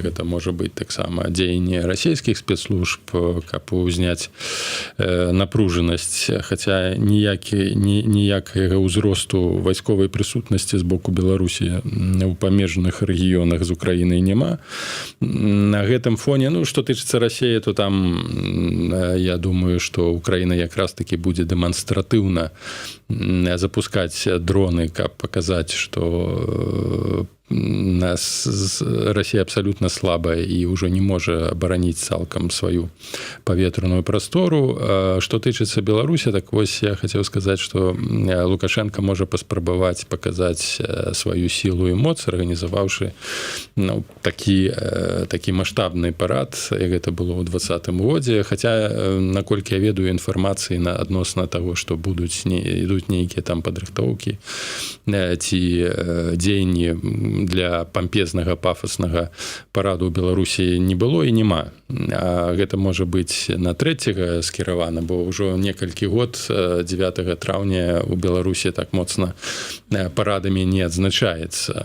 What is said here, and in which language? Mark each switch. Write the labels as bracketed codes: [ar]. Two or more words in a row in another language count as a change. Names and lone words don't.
[be] Гэта можа быць таксама дзеянне расійскіх спецслужб, каб узняць напружанасць, хаця ніякага ўзросту вайсковай прысутнасці з боку Беларусі ў памежных рэгіёнах з Украінай няма. На гэтым фоне, ну, што тычыцца Расіі, то там, я думаю, што Украіна якраз такі які будзе дэманстратыўна запускаць дроны, каб паказаць, што [ru] Россия абсолютно слабая и уже не может оборонить [be] цалкам свою паветраную простору. [ru] Что [be] тычыцца Беларусі, так вось [ru] я хотел сказать, что Лукашенко может паспрабаваць показать свою силу и моц, организовавши такі масштабный парад, як это было [be] ў 2020 годзе. Хотя, наколькі я ведаю інфармацыі адносна [ru] того, что [be] ідуць нейкія там падрыхтоўкі ці дзеянні для пампезнага пафаснага параду ў Беларусі не было і няма. А гэта можа быць на 3-го скіравана, бо ўжо некалькі год 9 траўня у Беларусі так моцна парадамі не адзначаецца.